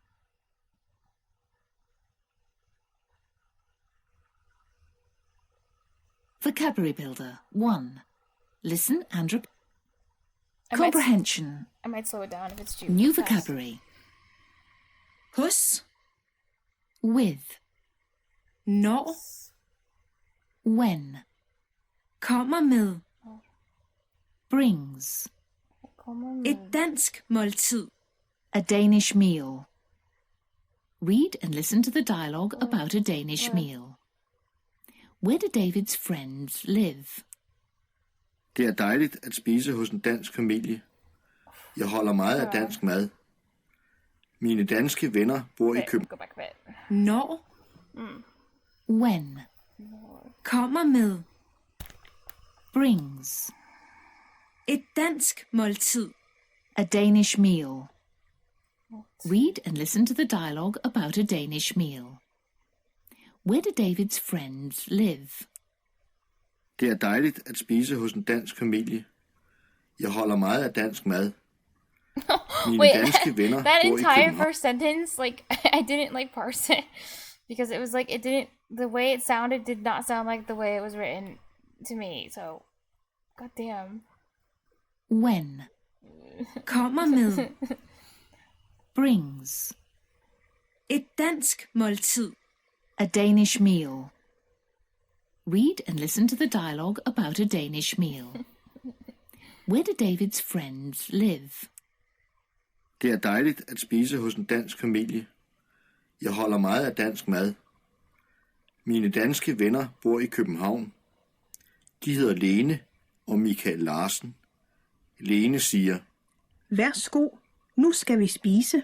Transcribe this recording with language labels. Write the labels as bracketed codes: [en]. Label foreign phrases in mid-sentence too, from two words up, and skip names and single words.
[en] Vocabulary Builder 1. Listen and repeat. Comprehension. I might slow it down if it's too New fast. vocabulary. [da] Hos, [en] With. [da] når, [en] When. [da] kommer med. [en] Brings. [da] Et dansk måltid. [en] A Danish meal. Read and listen to the dialogue about a Danish meal. Where do David's friends live? [da] Det er dejligt at spise hos en dansk familie. Jeg holder meget af dansk mad. Mine danske venner bor i København. [en] Go back a bit. [da] Når. [en] When. [da] Kommer med. [en] Brings. [da] Et dansk måltid. [en] A Danish meal. Read and listen to the dialogue about a Danish meal. Where do David's friends live? [da] Det er dejligt at spise hos en dansk familie. Jeg holder meget af dansk mad. Mine [en] Wait, [da] danske venner [en] that [da] bor i [en] entire [da] København. [en] first sentence, like, I didn't like parse it because it was like the way it sounded did not sound like the way it was written to me. So, goddamn. When. [da] Kommer med. [en] Brings. [da] Et dansk måltid. [en] A Danish meal. Read and listen to the dialogue about a Danish meal. Where do David's friends live? [da] Det er dejligt at spise hos en dansk familie. Jeg holder meget af dansk mad. Mine danske venner bor i København. De hedder Lene og Michael Larsen. Lene siger, Værsgo, nu skal vi spise.